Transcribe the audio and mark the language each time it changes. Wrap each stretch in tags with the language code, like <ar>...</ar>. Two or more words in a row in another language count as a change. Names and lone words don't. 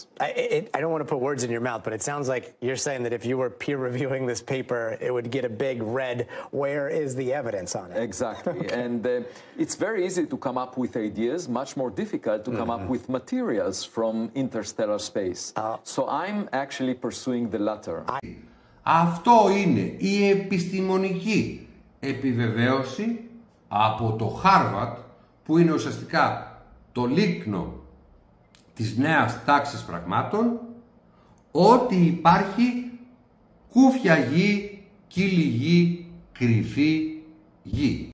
<en>I don't want to put words in your mouth, but it sounds like you're saying that if you were peer reviewing this paper, it would get a big red, where is the evidence on it? Exactly. Okay. And it's very easy to come up with ideas, much more difficult to come up with materials from interstellar space. So I'm actually pursuing the latter.</en> <el>Αυτό είναι η επιστημονική επιβεβαίωση από το Harvard, που είναι ουσιαστικά το λίκνο της νέας τάξης πραγμάτων, ότι υπάρχει κούφια γη, κύλη γη, κρυφή γη.</el>